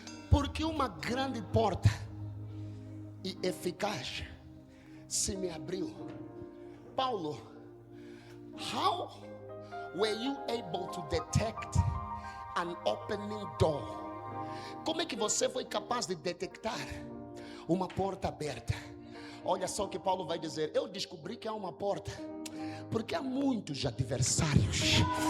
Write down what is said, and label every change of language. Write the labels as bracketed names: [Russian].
[Portuguese] Porque uma grande porta e eficaz se me abriu. [English] Paulo, how were you able to detect an opening door? [Portuguese] Como é que você foi capaz de detectar uma porta aberta? Olha só o que Paulo vai dizer: eu descobri que há uma porta, Porque há muitos adversários.